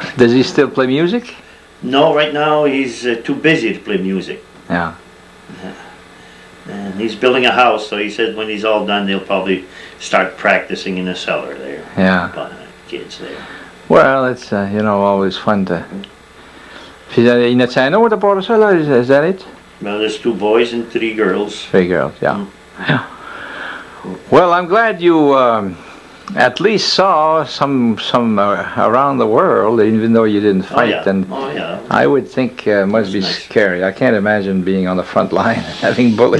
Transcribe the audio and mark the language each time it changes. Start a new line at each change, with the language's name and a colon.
English: Does he still play music? No, right now he's too busy to play music. Yeah. And he's building a house, so he said when he's all done, they'll probably start practicing in the cellar there. Yeah. Kids there. Well, it's, always fun to...
French: Puis, il y en a un autre à part de ça, là?
English: Is that it? Well, there's 2 boys and 3 girls. 3 girls, yeah. Yeah. Well, I'm glad you at least saw some around the world, even though you didn't fight. And Oh, yeah. I would think must be nice. scary. I can't imagine being on the front line having bullets.